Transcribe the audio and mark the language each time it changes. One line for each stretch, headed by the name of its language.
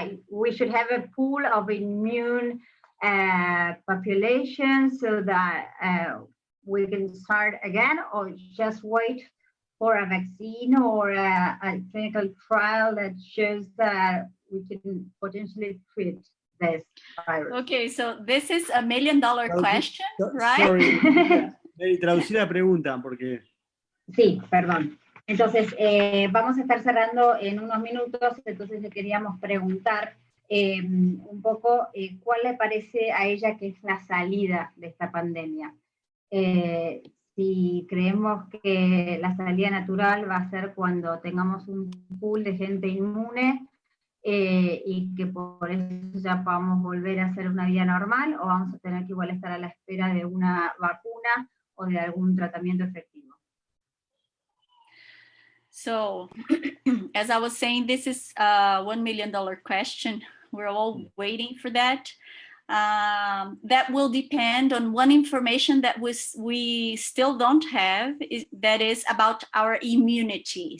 English: We should have a pool of immune population so that we can start again, or just wait for a vaccine or a clinical trial that shows that we can potentially treat this virus. Okay, so this is $1 million question, right? Sorry,
Spanish: traducir la pregunta porque... Sí, perdón. Entonces, vamos a estar cerrando en unos minutos, entonces le queríamos preguntar un poco cuál le parece a ella que es la salida de esta pandemia. Si creemos que la salida natural va a ser cuando tengamos un pool de gente inmune y que por eso ya podamos volver a hacer una vida normal, o vamos a tener que igual estar a la espera de una vacuna o de algún tratamiento efectivo.
English: So, as I was saying, this is a $1 million question. We're all waiting for that. That will depend on one information that we still don't have, that is about our immunity.